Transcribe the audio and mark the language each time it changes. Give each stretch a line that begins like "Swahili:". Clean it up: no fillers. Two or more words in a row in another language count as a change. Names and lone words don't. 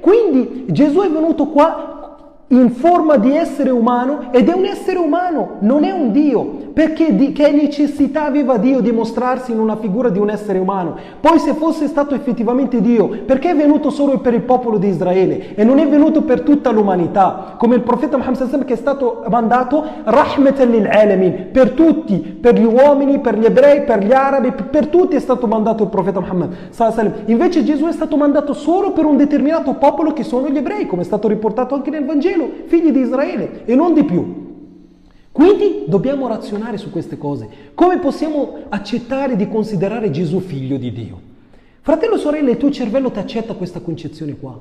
Italian: Quindi Gesù è venuto qua in forma di essere umano ed è un essere umano, non è un Dio. che necessità aveva Dio di mostrarsi in una figura di un essere umano? Poi se fosse stato effettivamente Dio, perché è venuto solo per il popolo di Israele e non è venuto per tutta l'umanità? Come il profeta Muhammad
Arabic: صلى الله عليه وسلم,
Italian: che è stato mandato
Arabic: رحمة للعالمين,
Italian: per tutti, per gli uomini, per gli ebrei, per gli arabi, per tutti è stato mandato il profeta Muhammad
Arabic: صلى الله عليه وسلم.
Italian: Invece Gesù è stato mandato solo per un determinato popolo, che sono gli ebrei, come è stato riportato anche nel Vangelo, figli di Israele, e non di più. Quindi dobbiamo razionare su queste cose. Come possiamo accettare di considerare Gesù figlio di Dio? Fratello e sorelle, il tuo cervello ti accetta questa concezione qua.